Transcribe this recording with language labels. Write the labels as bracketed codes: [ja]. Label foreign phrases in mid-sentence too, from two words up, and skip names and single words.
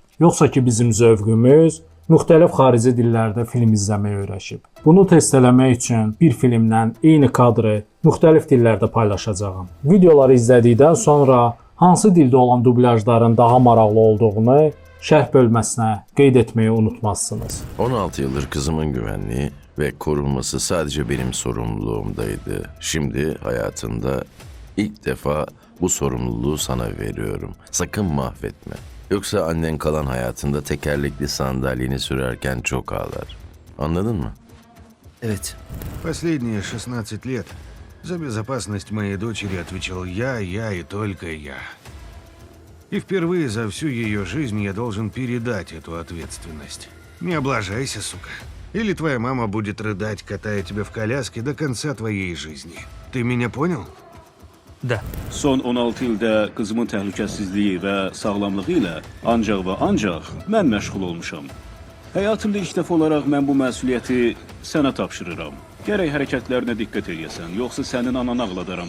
[az] Yoxsa ki, bizim zövqümüz müxtəlif xarici dillərdə film izləməyə öyrəşib? Bunu test eləmək üçün bir filmdən eyni kadrı müxtəlif dillərdə paylaşacağam. Videoları izlədikdən sonra hansı dildə olan dublyajların daha maraqlı olduğunu şərh bölməsinə qeyd etməyi unutmazsınız. [tr] 16 yıldır kızımın güvenliği ve korunması sadece benim sorumluluğumdaydı. Şimdi hayatında ilk defa bu sorumluluğu sana veriyorum. Sakın mahvetme. Yoksa annen kalan hayatında tekerlekli sandalyeni sürerken çok ağlar. Anladın mı? Evet. [ru] Последние 16 лет за безопасность моей дочери отвечал я и только я. И впервые за всю ее жизнь я должен передать эту ответственность. Не облажайся, сука. Или твоя мама будет рыдать, катая тебя в коляске до конца твоей жизни. Ты меня понял? Da. [az] Son 16 ildə qızımın təhlükəsizliyi və sağlamlığı ilə ancaq və ancaq mən məşğul olmuşam. Həyatımda ilk dəfə olaraq mən bu məsuliyyəti sənə tapşırıram. Gərək hərəkətlərinə diqqət edəsən, yoxsa sənin ananı ağladaram.